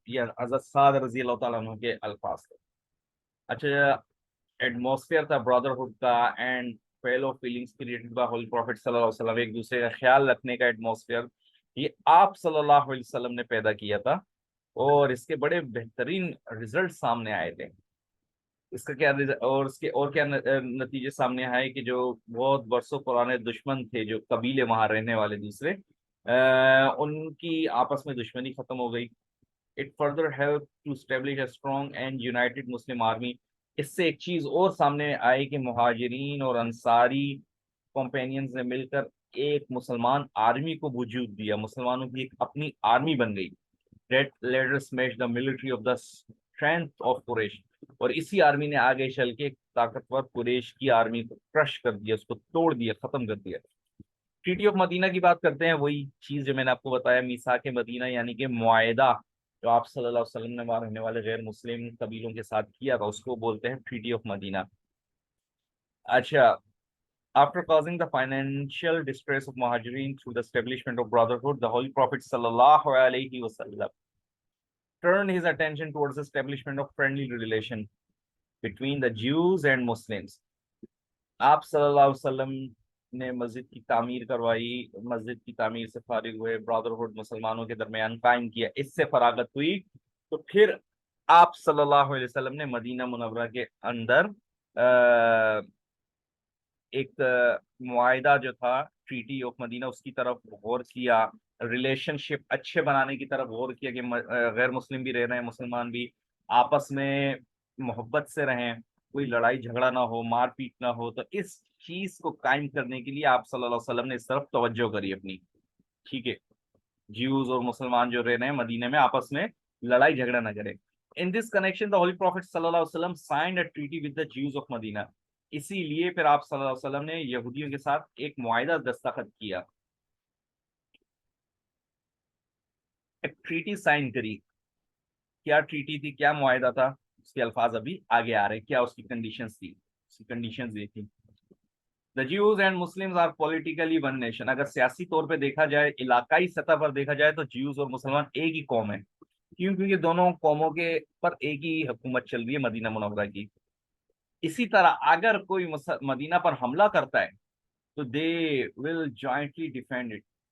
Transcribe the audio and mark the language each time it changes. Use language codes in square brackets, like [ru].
[ur] یہ حضرت سعد رضی اللہ تعالیٰ عنہ کے الفاظ تھے. اچھا, ایٹماسفیئر تھا برادرہڈ کا, [en] and fellow feelings created by holy prophet [ur] صلی اللہ علیہ وسلم, ایک دوسرے کا خیال رکھنے کا ایٹماسفیئر, یہ آپ صلی اللہ علیہ وسلم نے پیدا کیا تھا. اور اس کے بڑے بہترین رزلٹ سامنے آئے تھے. اس کا کیا اور اس کے اور کیا نتیجے سامنے آئے کہ جو بہت برسوں پرانے دشمن تھے, جو قبیلے وہاں رہنے والے دوسرے, ان کی آپس میں دشمنی ختم ہو گئی. [en] It further helped to establish a strong and united Muslim army. [ur] اس سے ایک چیز اور سامنے آئی کہ مہاجرین اور انصاری کمپینینز نے مل کر ایک مسلمان آرمی کو وجود دیا, مسلمانوں کی ایک اپنی آرمی بن گئی. [en] That later smashed the military of the strength of [ur] قریش, اور اسی آرمی نے آگے چل کے طاقتور قریش کی آرمی کو کرش کر دیا, اس کو توڑ دیا, ختم کر دیا. ٹریٹی آف مدینہ کی بات کرتے ہیں، وہی چیز جو میں نے آپ کو بتایا، میثاق مدینہ یعنی کہ معاہدہ جو آپ صلی اللہ علیہ وسلم نے وہاں رہنے والے غیر مسلم قبیلوں کے ساتھ کیا تھا، اس کو بولتے ہیں ٹریٹی آف مدینہ. [en] اچھا، after causing the financial distress of Muhajirin through the establishment of brotherhood, the Holy Prophet sallallahu alaihi wasallam turned his attention towards the establishment of friendly relation between the Jews and Muslims. [ur] آپ صلی اللہ علیہ وسلم نے مسجد کی تعمیر کروائی، مسجد کی تعمیر سے فارغ ہوئے، برادرہڈ مسلمانوں کے درمیان قائم کیا، اس سے فراغت ہوئی تو پھر آپ صلی اللہ علیہ وسلم نے مدینہ منورہ کے اندر ایک معاہدہ جو تھا ٹریٹی آف مدینہ، اس کی طرف غور کیا، ریلیشن شپ اچھے بنانے کی طرف غور کیا کہ غیر مسلم بھی رہ رہے ہیں، مسلمان بھی آپس میں محبت سے رہیں، کوئی لڑائی جھگڑا نہ ہو، مار پیٹ نہ ہو. تو اس چیز کو قائم کرنے کے لیے آپ صلی اللہ علیہ وسلم نے اس طرف توجہ کری اپنی. ٹھیک ہے، جیوز اور مسلمان جو رہ رہے ہیں مدینے میں آپس میں لڑائی جھگڑا نہ کریں. [en] In this connection, the Holy Prophet صلی اللہ علیہ وسلم signed a treaty with the Jews of Medina. [ur] اسی لیے پھر آپ صلی اللہ علیہ وسلم نے یہودیوں کے ساتھ ایک معاہدہ دستخط کیا، ایک ٹریٹی سائن کری. کیا ٹریٹی تھی، کیا معاہدہ تھا، اس کے الفاظ ابھی آگے آ رہے. کیا اس کی کنڈیشنز تھی، اس کی کنڈیشنز یہ تھی. [en] The Jews and Muslims are politically one nation. [ur] اگر سیاسی طور پہ دیکھا جائے، علاقائی سطح پر دیکھا جائے تو جیوز اور مسلمان ایک ہی قوم ہے. کیوں؟ کیونکہ دونوں قوموں کے پر ایک ہی حکومت چل رہی ہے مدینہ منورہ کی. اسی طرح اگر کوئی مدینہ پر حملہ کرتا ہے تو [en] They will jointly defend it.